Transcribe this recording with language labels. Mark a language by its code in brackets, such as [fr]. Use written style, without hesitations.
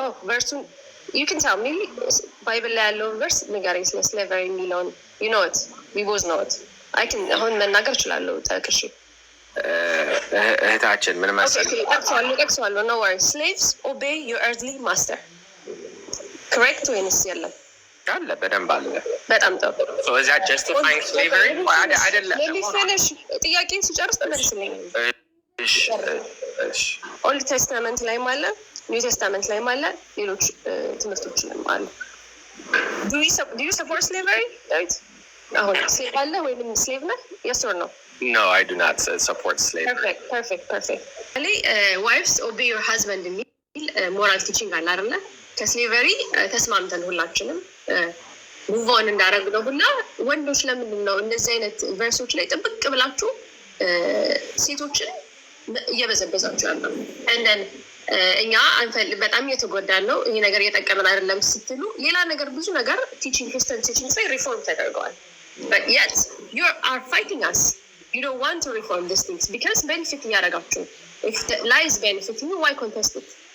[en] Verse you can tell me Bible [am] ላይ ያለው [en] verse [am] ንገረኝ ስለ [en] slavery [am] የሚለውን. [en] You know it. We both know it. I can [am] አሁን መናገር እችላለሁ ተከሽ እህታችን ምን መሰለኝ ጠቅሰዋለሁ [en] no worries. Slaves obey your earthly master. Correct [am] ወይንስ የለም? አለ በደንብ አለ። በጣም ጥሩ። [en] So is that justifying slavery? [am] አይደለም። [en] Let me finish. [am] ጥያቄን ስጨርስ ተመልስልኝ። እሺ ኦልድ ቴስታመንት ላይም አለ ኒው ቴስታመንት ላይም አለ ሌሎች ትምህርቶችንም አሉ። [en] Do you support slavery? Right? [am] አሁን ስሌቭ አለ ወይንም ስሌቭ ነህ? [en] Yes or no? No, I do not support slavery. Perfect. Wives obey your husband [am] የሚል ሞራል ቲቺንግ አለ አይደለ? ከስሌቨሪ ተስማምተን ሁላችንም ሙቭ ኦን እንዳደረግነው ሁላ ወንዶች ለምንድን ነው እንደዚህ አይነት ቨርሶች ላይ ጥብቅ ብላችሁ ሴቶችን እየበዘበዛችሁ ያለው? እንደን እኛ በጣም እየተጎዳን ነው፣ ይሄ ነገር እየጠቀመን አይደለም ስትሉ ሌላ ነገር ብዙ ነገር ቲቺንግ ክርስቲያን ቲቺንግ ላይ ሪፎርም ተደርገዋል። [en] But yet you are fighting us. You don't want to reform these things because benefit [am] እያደረጋችሁ [en] if the lies benefit you, why contest it?